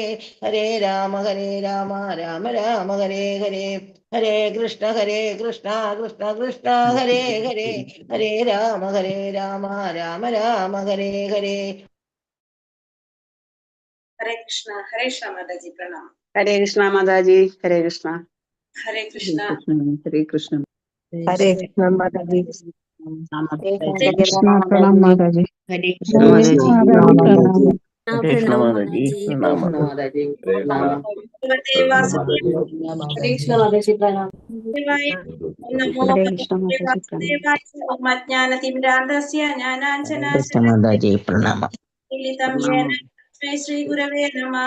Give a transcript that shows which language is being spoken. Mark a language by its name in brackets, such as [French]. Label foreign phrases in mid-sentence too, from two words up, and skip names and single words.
[Sanskrit] ഹരേ രാമ രാമ ഹരേ ഹരേ. ഹരേ കൃഷ്ണ കൃഷ്ണ കൃഷ്ണ ഹരേ ഹരേ. ഹരേ രാമ രാമ ഹരേ ഹരേ. [Hindi] हरे कृष्ण। हरे कृष्ण माताजी प्रणाम. हरे कृष्ण माताजी। हरे कृष्ण. ഹരേ കൃഷ്ണ. ഹരേ കൃഷ്ണ. हरे कृष्ण माताजी. हरे कृष्ण प्रणाम माताजी. ഹരേ കൃഷ്ണ മാതാജി. [Sanskrit] ശ്രീ ഗുരവേ നമഃ.